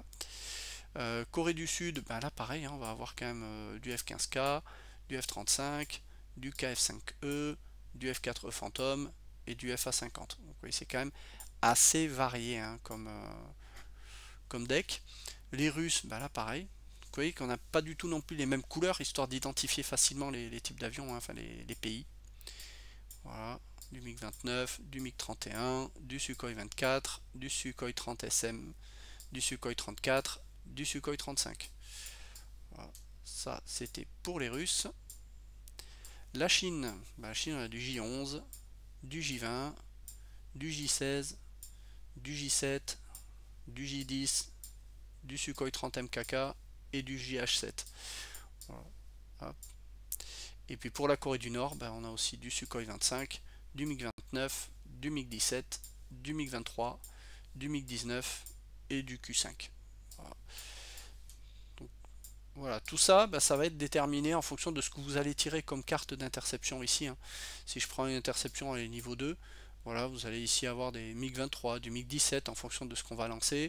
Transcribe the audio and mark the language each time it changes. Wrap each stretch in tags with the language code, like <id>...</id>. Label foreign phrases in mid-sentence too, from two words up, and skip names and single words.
<fr>Corée du Sud, ben là pareil, hein, on va avoir quand même du F-15K, du F-35, du KF-5E, du F-4E Phantom et du FA-50. Donc oui, c'est quand même assez varié, hein, comme deck. Les Russes, ben là pareil. Vous voyez qu'on n'a pas du tout non plus les mêmes couleurs, histoire d'identifier facilement les types d'avions, hein, enfin les pays. Voilà, du MiG-29, du MiG-31, du Sukhoi 24, du Sukhoi 30 SM, du Sukhoi 34, du Sukhoi 35. Voilà. Ça, c'était pour les Russes. La Chine, bah, la Chine, on a du J11, du J20, du J16, du J7, du J10, du Sukhoi 30 MKK et du JH7. Voilà. Et puis pour la Corée du Nord, bah, on a aussi du Sukhoi 25, du MiG-29, du MiG-17, du MiG-23, du MiG-19 et du Q5. Voilà. Donc, voilà, tout ça, bah, ça va être déterminé en fonction de ce que vous allez tirer comme carte d'interception ici, hein. Si je prends une interception à niveau 2, voilà, vous allez ici avoir des MiG-23, du MiG-17 en fonction de ce qu'on va lancer.</fr>